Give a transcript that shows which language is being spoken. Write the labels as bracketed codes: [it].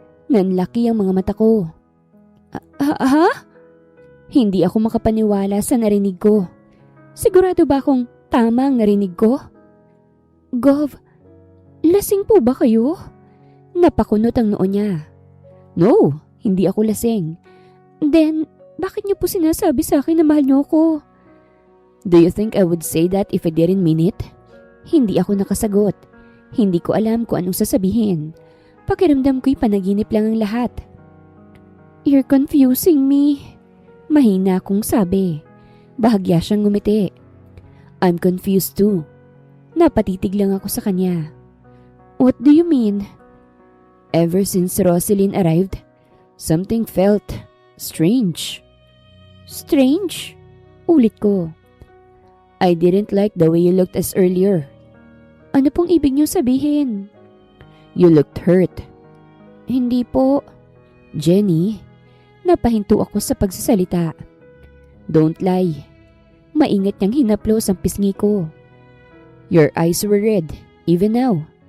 [tl] Nanlaki ang mga mata ko. Ha? Hindi ako makapaniwala sa narinig ko. Sigurado ba akong tama ang narinig ko? Gov, lasing po ba kayo? Napakunot ang noo niya. No, hindi ako lasing. Then, bakit niyo po sinasabi sa akin na mahal niyo ako? [en] Do you think I would say that if I didn't mean it? [tl] Hindi ako nakasagot. Hindi ko alam kung anong sasabihin. Pakiramdam ko'y panaginip lang ang lahat. [en] You're confusing me. [tl] Mahina akong sabi. Bahagya siyang ngumiti. [en] I'm confused too. [tl] Napatitig lang ako sa kanya. [en] What do you mean? Ever since Roselyn arrived, something felt strange. Strange? [tl] Ulit ko. [en] I didn't like the way you looked as earlier. [tl] Ano pong ibig niyo sabihin? [en] You looked hurt. [tl] Hindi po. Jenny, napahinto ako sa pagsasalita. [en] Don't lie. [tl] Maingat niyang hinaplos ang pisngi ko. [en] Your eyes were red, even now.